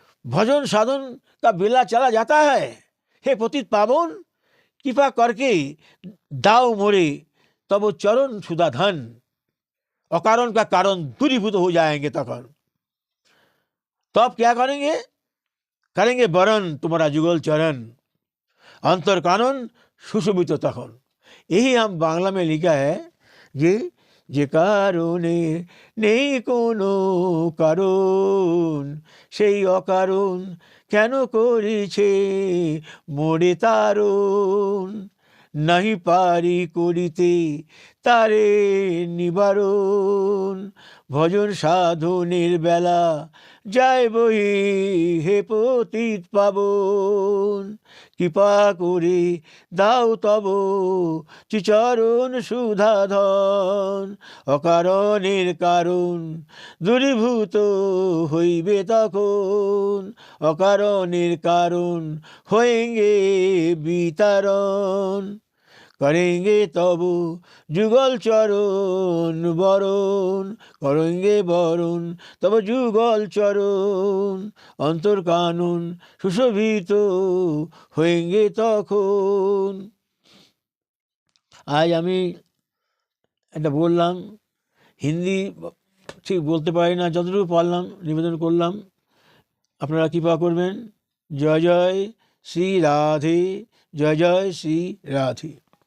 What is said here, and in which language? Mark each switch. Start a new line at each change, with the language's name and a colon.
Hindi: भजन साधन का बेला चला जाता है, हे पतित पावन कृपा करके दाओ मोरे तब वो चरण सुधा धन, अकारण का कारण दूरीभूत हो जाएंगे। तब क्या करेंगे? करेंगे बरन तुम्हारा जुगल चरण, अंतर कानन सुशोभित तखन। यही हम बांग्ला में लिखा है,
Bangla: जे कारुणे नेই কোনো কারণ, সেই অকারণ কেন করিছে মোরে তারণ, নাহি পারি করিতে তারে নিবারণ। ভজন সাধনের বেলা যায় বহি হে পতিত পাবন, কৃপা করে দাও তব চিচরণ সুধাধন, অকারণের কারণ দূরীভূত হইবে তখন, অকারণের কারণ হয়েঙ্গে বিতারণ।
Hindi: करेंगे तब जुगल चरण बरन, करेंगे बरन तब जुगल चरण, अंतर कानून सुशोभित होंगे तखन।
Bangla: आज আমি এটা বললাম, হিন্দি ঠিক বলতে পারি না, যতটুকু পারলাম নিবেদন করলাম। আপনারা কৃপা করবেন। জয় জয় শ্রী রাধে, জয় জয় শ্রী রাধে।